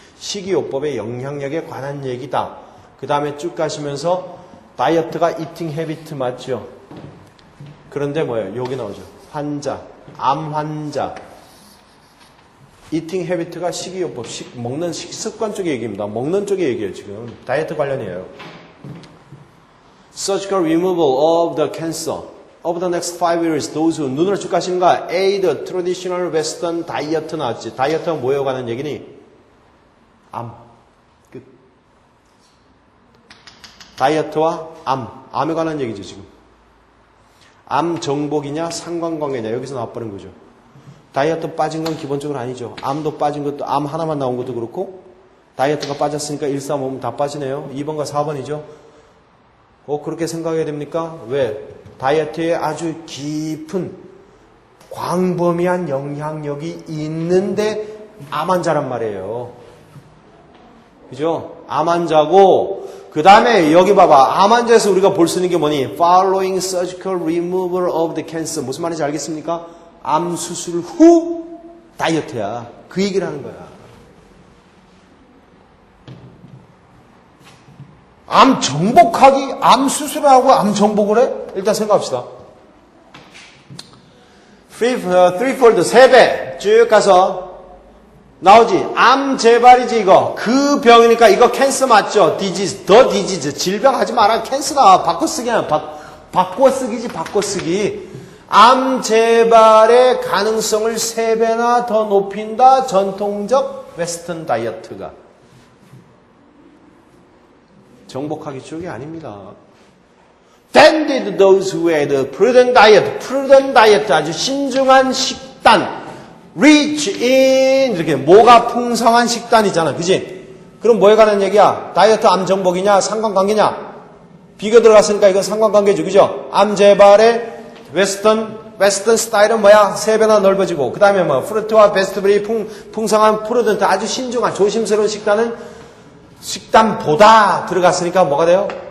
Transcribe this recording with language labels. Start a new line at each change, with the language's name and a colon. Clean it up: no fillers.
Korean: 식이요법의 영향력에 관한 얘기다. 그 다음에 쭉 가시면서 다이어트가 이팅 헤비트 맞죠? 그런데 뭐예요? 여기 나오죠. 암 환자. 이팅 헤비트가 식이요법, 먹는 식습관 쪽의 얘기입니다. 먹는 쪽의 얘기예요, 지금. 다이어트 관련이에요.
English: Surgical removal of the cancer. of the next 5 years, those who
Korean: 눈을 쭉 가시는가?
English: A, the traditional western diet
Korean: 나왔지. 다이어트가 뭐에 관한 얘기니? 암. 끝. 다이어트와 암에 관한 얘기죠, 지금. 암 정복이냐, 상관관계냐, 여기서 나와버린 거죠. 다이어트 빠진 건 기본적으로 아니죠. 암도 빠진 것도, 암 하나만 나온 것도 그렇고, 다이어트가 빠졌으니까 1, 3, 5면 다 빠지네요. 2번과 4번이죠. 그렇게 생각해야 됩니까? 왜? 다이어트에 아주 깊은 광범위한 영향력이 있는데 암 환자란 말이에요. 그죠? 암 환자고, 그 다음에 여기 봐봐. 암 환자에서 우리가 볼 수 있는 게 뭐니?
English: Following surgical removal of the cancer.
Korean: 무슨 말인지 알겠습니까? 암 수술 후 다이어트야. 그 얘기를 하는 거야. 암 정복하기, 암 수술을 하고 암 정복을 해? 일단 생각합시다. threefold, 3배 쭉 가서 나오지. 암 재발이지 이거. 그 병이니까 이거 캔서 맞죠? 디지즈, 더 디지즈. 질병 하지 마라. 캔서다. 바꿔쓰기야. 바꿔쓰기지, 바꿔쓰기. 암 재발의 가능성을 3배나 더 높인다. 전통적 웨스턴 다이어트가. 정복하기 쪽이 아닙니다.
English: Then did those who had a prudent diet,
Korean: 아주 신중한 식단,
English: rich in,
Korean: 이렇게 뭐가 풍성한 식단이잖아. 그지? 그럼 뭐에 관한 얘기야? 다이어트 암 정복이냐? 상관관계냐? 비교 들어갔으니까 이건 상관관계죠. 그죠? 암 재발의 웨스턴 스타일은 뭐야? 3배나 넓어지고, 그 다음에 뭐, 프루트와 베스트블이 풍성한 프루던트, 아주 신중한, 조심스러운 식단보다 들어갔으니까 뭐가 돼요?